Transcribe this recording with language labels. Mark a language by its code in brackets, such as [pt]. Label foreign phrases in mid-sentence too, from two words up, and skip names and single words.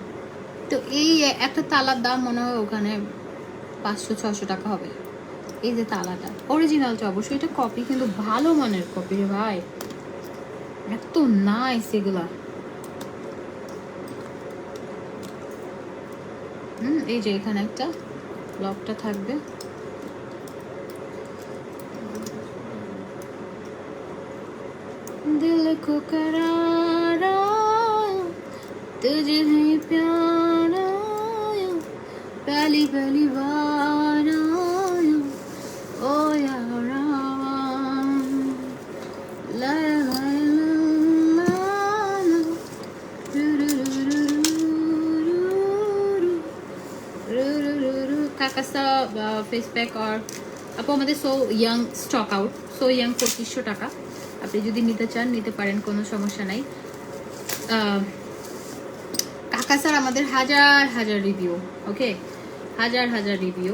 [bn] তো এই একটা তালার দাম মনে হয় ওখানে 500-600 টাকা হবে। এই যে তালাটা অরিজিনালটা, অবশ্যই এটা কপি, কিন্তু ভালো মানের কপি রে ভাই, এত নাইস এগুলা। এই যে এখানে একটা লকটা থাকবে, [hi] दिल को करारा तुझे ही प्यारा पहली पहली बार ओ यारा ला ला ला [bn] কাকাসা ফেস প্যাক আর আপু আমাদের সো ইয়াং [en] stock out, [bn] সো ইয়াং 2500 টাকা। আপনি যদি নিতে চান নিতে পারেন, কোনো সমস্যা নাই। কাকা স্যার আমাদের হাজার রিভিউ, ওকে, হাজার রিভিউ।